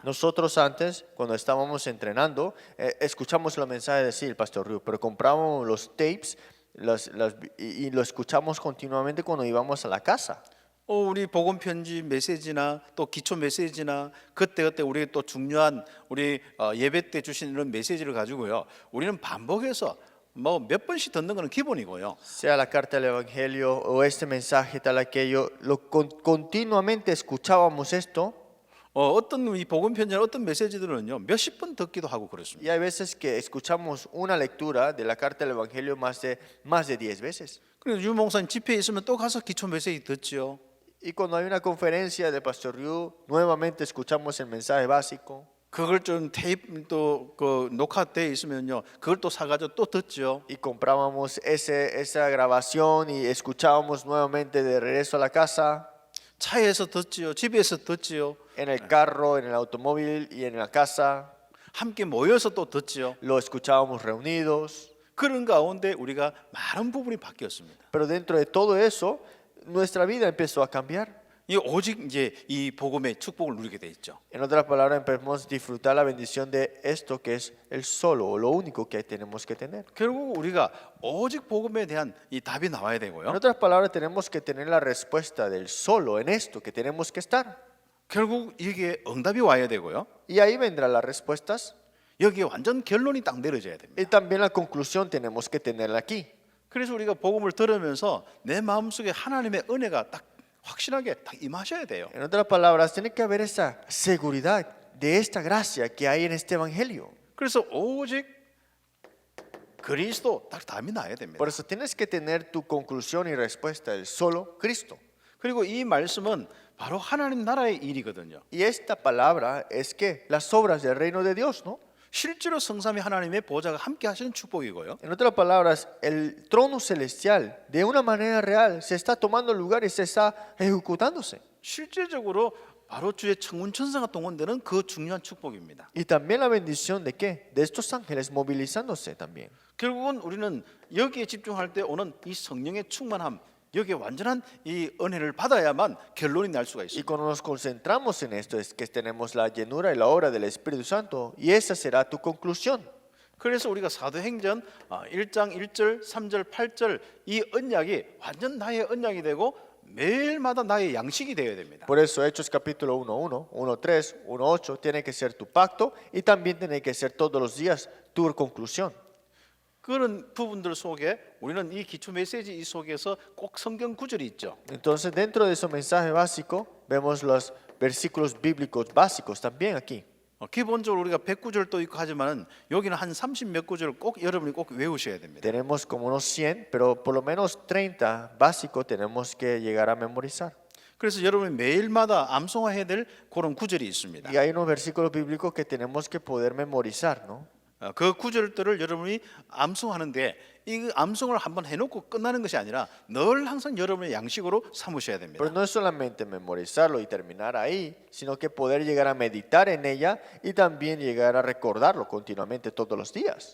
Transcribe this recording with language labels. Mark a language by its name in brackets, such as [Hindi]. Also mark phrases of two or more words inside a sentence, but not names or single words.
[Spanish] Nosotros antes, cuando estábamos entrenando, escuchamos los mensajes del Pastor Ryu, pero compramos los tapes y lo escuchamos continuamente cuando íbamos a la casa. [Korean] 우리 복음 편지 메시지나 또 기초 메시지나 그때 우리 또 중요한 우리 예배 때 주신 이런 메시지를 가지고요. 우리는 반복해서 뭐 몇 번씩 듣는 것은 기본이고요. [Spanish] Sea la carta del Evangelio o este mensaje tal aquello, continuamente escuchábamos esto. [Korean] 어떤 이 복음 편지나 어떤 메시지들은요 몇십 번 듣기도 하고 그렇습니다. [Spanish] Y hay veces que escuchamos una lectura de la carta del Evangelio más de 10 veces. [Korean] 그래서 유 목사님 집회에 있으면 또 가서 기초 메시지 듣죠. [Spanish] Y cuando hay una conferencia del Pastor Ryu, nuevamente escuchamos el mensaje básico. [Korean] 그걸 좀 테이프 또 녹화돼 있으면요, 그걸 또 사가지고 또 듣죠. [Spanish] Y comprábamos esa grabación y escuchábamos nuevamente de regreso a la casa. [Korean] 차에서 듣지요, 집에서 듣지요. [Spanish] En el carro, en el automóvil y en la casa. [Korean] 함께 모여서 또 듣지요. [Spanish] Lo escuchábamos reunidos. [Korean] 그런 가운데 우리가 많은 부분이 바뀌었습니다. [Spanish] Pero dentro de todo eso, nuestra vida empezó a cambiar. [Korean] 이 오직 이제 이 복음의 축복을 누리게 돼 있죠. [Spanish] En otras palabras, empezamos a disfrutar la bendición de esto que es el solo o lo único que tenemos que tener. [Korean] 결국 우리가 오직 복음에 대한 이 답이 나와야 되고요. [Spanish] En otras palabras, tenemos que tener la respuesta del solo en esto que tenemos que estar. [Korean] 결국 이게 응답이 와야 되고요. [Spanish] Y ahí vendrán las respuestas. [Korean] 여기에 완전 결론이 딱 내려져야 됩니다. [Spanish] Y también la conclusión tenemos que tenerla aquí. [Korean] 그래서 우리가 복음을 들으면서 내 마음속에 하나님의 은혜가 딱 확실하게 딱 임하셔야 돼요. [Spanish] En otras palabras, tiene que haber esa seguridad de esta gracia que hay en este evangelio. [Korean] 그래서 오직 그리스도 딱 답이 나야 됩니다. [Spanish] Por eso tienes que tener tu conclusión y respuesta del solo Cristo. [Korean] 그리고 이 말씀은 바로 하나님 나라의 일이거든요. [Spanish] Y esta palabra es que las obras del reino de Dios, ¿no? [Korean] 실제로 성삼위 하나님의 보좌가 함께 하시는 축복이고요. [Spanish] En otras palabras, el trono celestial de una manera real se está tomando lugar y se está ejecutándose. [Korean] 실제적으로 바로 주의 천군 천사가 동원되는 그 중요한 축복입니다. [Spanish] Y también la bendición de qué? De estos ángeles movilizándose también. [Korean] 결국은 우리는 여기에 집중할 때 오는 이 성령의 충만함, 여기에 완전한 이 은혜를 받아야만 결론이 날 수가 [Spanish] Y [Korean] 있습니다. [Spanish] cuando nos concentramos en esto es que tenemos la llenura y la obra del Espíritu Santo y esa será tu conclusión. [Korean] 그래서 우리가 사도행전 1장 1절, 3절, 8절 이 언약이 완전 나의 언약이 되고 매일마다 나의 양식이 되어야 됩니다. [Spanish] Por eso Hechos capítulo 1:1, 1:3, 1:8 tiene que ser tu pacto y también tiene que ser todos los días tu conclusión. [Korean] 그런 부분들 속에 우리는 이 기초 메시지 이 속에서 꼭 성경 구절이 있죠. [Spanish] Entonces dentro de ese mensaje básico vemos los versículos bíblicos básicos también aquí. [Korean] 기본적으로 우리가 100구절도 있고 하지만은 여기는 한 30몇 구절을 꼭 여러분이 꼭 외우셔야 됩니다. [Spanish] Tenemos como unos 100, pero por lo menos 30 básicos tenemos que llegar a memorizar. [Korean] 그래서 여러분이 매일마다 암송해야 될 그런 구절이 있습니다. [Spanish] Y hay unos versículos bíblicos que tenemos que poder memorizar, ¿no? [Korean] 그 구절들을 여러분이 암송하는데 이 암송을 한번 해놓고 끝나는 것이 아니라 늘 항상 여러분의 양식으로 삼으셔야 됩니다. [Spanish] Pero no es solamente memorizarlo y terminar ahí, sino que poder llegar a meditar en ella y también llegar a recordarlo continuamente todos los días.